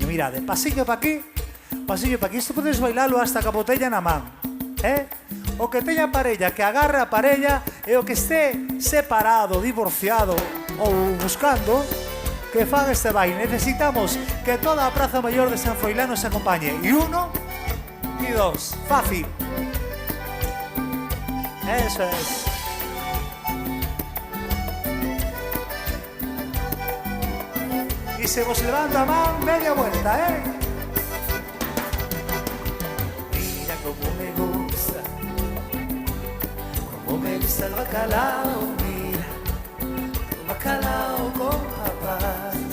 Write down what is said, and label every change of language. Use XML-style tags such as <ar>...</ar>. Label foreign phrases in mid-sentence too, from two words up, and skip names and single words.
<gl>Mirade, pasiño pa aquí, isto podes bailalo hasta ca botella na man, o que teña parella, que agarre a parella, e o que este separado, divorciado ou buscando, que fan este baile. Necesitamos que toda a Praza Mayor de San Froilán nos acompañe.</gl> <es>Y 1 y 2. Fácil. Eso es. Y</es> <gl>se vos levanta a man,</gl> <es>media vuelta, Mira cómo me gusta el bacalao, mira, el bacalao con papas.</es>